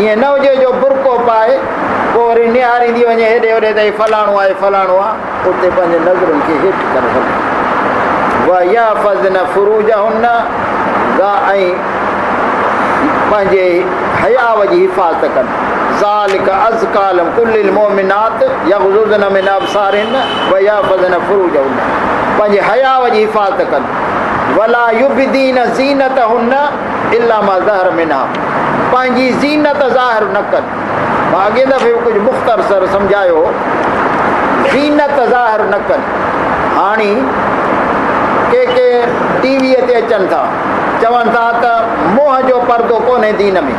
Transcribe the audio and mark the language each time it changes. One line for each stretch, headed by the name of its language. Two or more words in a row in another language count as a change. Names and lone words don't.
Sindhi: ईअं न हुजे जो बुरको पाए पोइ वरी निहारींदी वञे हेॾे होॾे त फलाणो आहे फलाणो आहे, उते पंहिंजे नज़रुनि खे हेठि करे रखनि।
Arabic: ويحفظن فروجهن,
Sindhi: ऐं पंहिंजे हयाव जी हिफ़ाज़त कनि।
Arabic: ذلك أزكى لهم قل للمؤمنات يغضضن من أبصارهن ويحفظن فروجهن,
Sindhi: पंहिंजे हयाव जी हिफ़ाज़त कनि।
Arabic: ولا يبدين زينتهن إلا ما ظهر منها,
Sindhi: पंहिंजी ज़ीनत ज़ाहिर न कनि। मां अॻे दफ़े कुझु मुख़्तसर सम्झायो, ज़ीनत ज़ाहिर न कनि। हाणे के टीवीअ ते अचनि था, चवनि था त मोह जो पर्दो कोन्हे दीन में।